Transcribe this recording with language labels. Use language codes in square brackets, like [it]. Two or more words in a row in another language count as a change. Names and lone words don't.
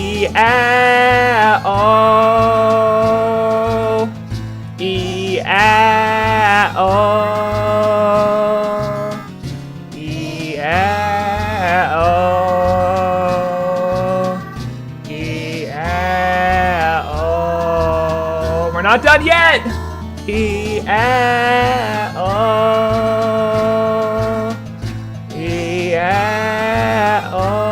[en] E-A-O. E-A-O. E-A-O. E-A-O. We're not done yet! E-A-O. E-A-O.